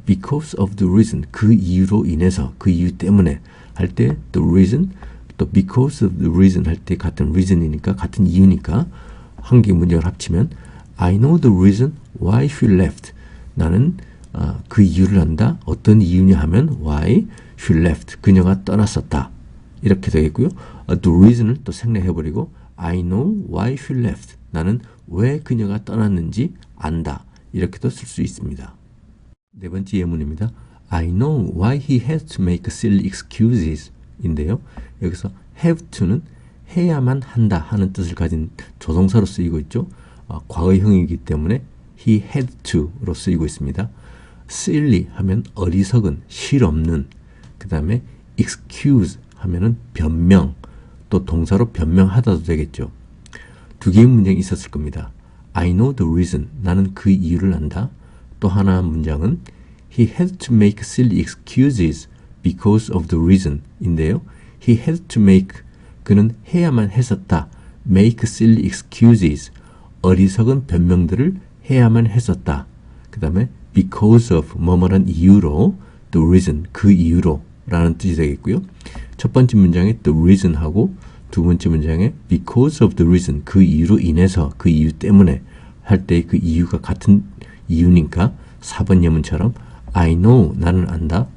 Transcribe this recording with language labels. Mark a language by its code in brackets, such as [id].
[en] Because of the reason, [ko] 그 이유로 인해서, 그 이유 때문에 할 때 the reason, 또 [en] because of the reason [ko] 할 때 같은 reason이니까 같은 이유니까 한 개의 문장을 합치면 [en] I know the reason why she left, [ko] 나는 그 이유를 안다. 어떤 이유냐 하면 [en] why she left, [ko] 그녀가 떠났었다. 이렇게 되겠고요. the reason을 또 생략해버리고 [en] I know why she left, [ko] 나는 왜 그녀가 떠났는지 안다. 이렇게도 쓸 수 있습니다. 네 번째 예문입니다. [en] I know why he had to make silly excuses [ko] 인데요. 여기서 [en] have to [ko] 는 해야만 한다 하는 뜻을 가진 조동사로 쓰이고 있죠. 과거형이기 때문에 [en] he had to [ko] 로 쓰이고 있습니다. silly 하면 어리석은, 실없는, 그 다음에 excuse 하면은 변명, 또 동사로 변명하다도 되겠죠. 두 개의 문장이 있었을 겁니다. [en] I know the reason, [ko] 나는 그 이유를 안다. 또 하나 문장은 [en] he had to make silly excuses because of the reason [ko] 인데요. [en] he had to make, [ko] 그는 해야만 했었다. [en] make silly excuses, [ko] 어리석은 변명들을 해야만 했었다. 그 다음에 [en] because of, [ko] 뭐뭐란 이유로, [en] the reason, [ko] 그 이유로 라는 뜻이 되겠고요. 첫 번째 문장에 the reason 하고 두 번째 문장에 [en] because of the reason, [ko] 그 이유로 인해서, 그 이유 때문에 할 때 그 이유가 같은 이유니까 4번 예문처럼 [en] I know, [ko] 나는 안다.